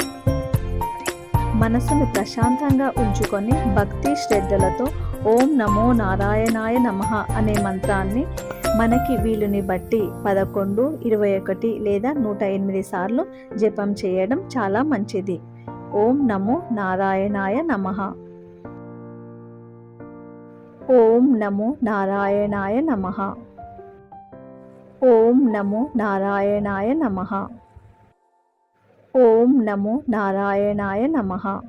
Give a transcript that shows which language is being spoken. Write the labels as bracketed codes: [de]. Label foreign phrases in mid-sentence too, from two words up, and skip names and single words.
[te] మనసును ప్రశాంతంగా ఉంచుకొని భక్తి శ్రద్ధలతో [sa] ఓం నమో నారాయణాయ నమః [te] అనే మంత్రాన్ని మనకి వీలుని బట్టి 11, 21 లేదా 108 సార్లు జపం చేయడం చాలా మంచిది. [sa] ఓం నమో నారాయణాయ నమః. ఓం నమో నారాయణాయ నమః. ఓం నమో నారాయణాయ నమః. ఓం నమో నారాయణాయ నమః.